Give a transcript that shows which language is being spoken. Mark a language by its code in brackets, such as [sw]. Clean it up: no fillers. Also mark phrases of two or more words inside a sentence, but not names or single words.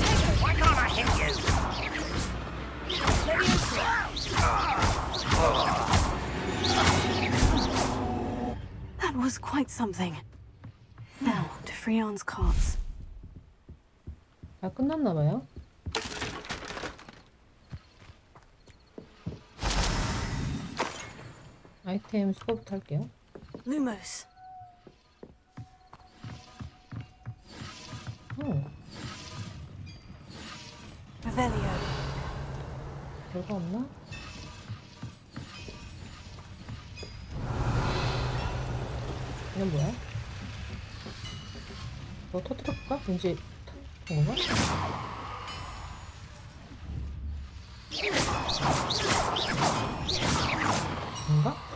[en] Why can't I hit you? That was quite something. Now to Freon's carts. [ko] 다 끝났나 봐요. 아이템 수거부터 할게요. [la] Lumos. Revelio. [ko] 별거 없나? 이건 뭐야? 뭐 터뜨려볼까? 왠지 터뜨린 건가? 뭔가?